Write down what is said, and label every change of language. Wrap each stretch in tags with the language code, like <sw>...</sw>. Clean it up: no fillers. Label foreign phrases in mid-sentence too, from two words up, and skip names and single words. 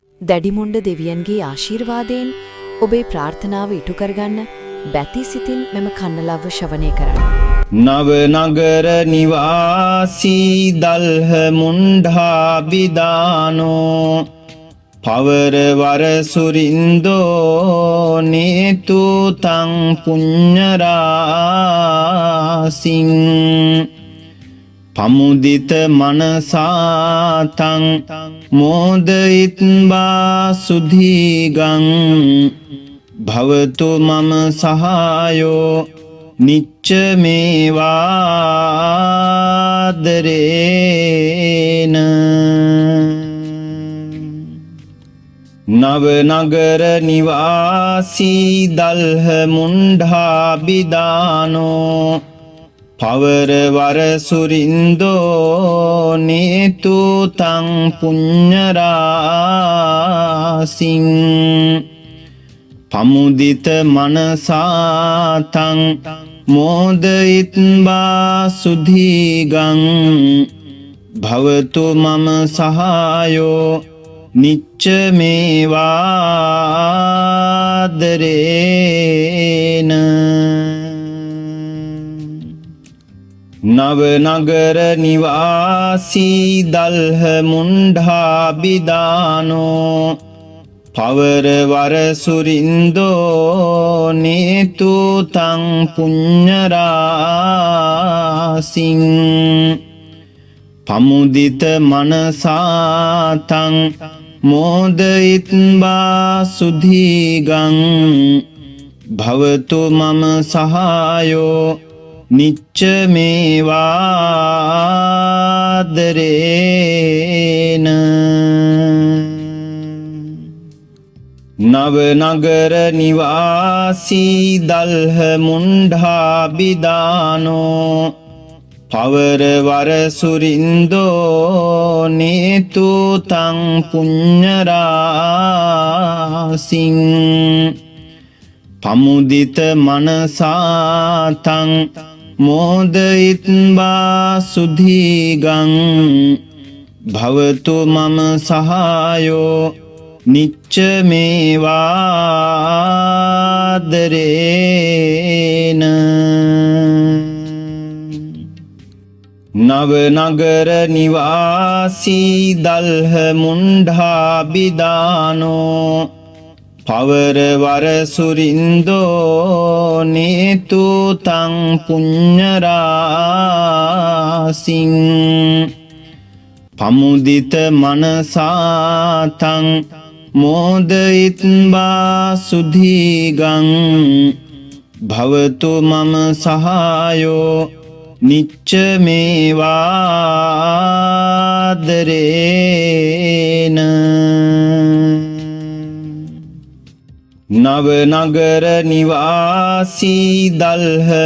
<si>දැඩිමුණ්ඩ දෙවියන්ගේ ආශිර්වාදයෙන් ඔබේ ප්‍රාර්ථනාව ඉටු කරගන්න බැති සිතින් මෙම කන්නලව්ව ශ්‍රවණය කරන්න.</si> <pi>නව නගර නිවාසී දල්හ මුණ්ඩාබිදානෝ පවරවර සුරින්දෝ නේතු තං පුඤ්ඤරාසින් පමුදිත මනසාතං මෝදයිත්වා සුධීගං භවතු මම සහායෝ නිච්ච මේවාදරේන නව නගර නිවාසී දල්හ මුණ්ඩාබිදානෝ පවරවර සුරින්දෝ නේතු තං පුඤ්ඤරාසින් පමුදිත මනසාතං මෝදයිත්වා සුධීගං භවතු මම සහායෝ නිච්ච මේවාදරේන නව නගර නිවාසී දල්හ මුණ්ඩාබිදානෝ පවරවර සුරින්දෝ නේතු තං පුඤ්ඤරාසින් පමුදිත මනසාතං මෝදයිත්වා සුධීගං භවතු මම සහායෝ නිච්ච මේවාදරේන නව නගර නිවාසී දල්හ මුණ්ඩාබිදානෝ පවරවර සුරින්දෝ නේතු තං පුඤ්ඤරාසින් පමුදිත මනසාතං මෝදයිත්වා සුධීගං භවතු මම සහායෝ නිච්ච මේවාදරේන නව නගර නිවාසී දල්හ මුණ්ඩාබිදානෝ පවරවර සුරින්දෝ නේතු තං පුඤ්ඤරාසින් පමුදිත මනසාතං මෝදයිත්වා සුධීගං භවතු මම සහායෝ නිච්ච මේවාදරේන නව නගර නිවාසී දල්හ</pi>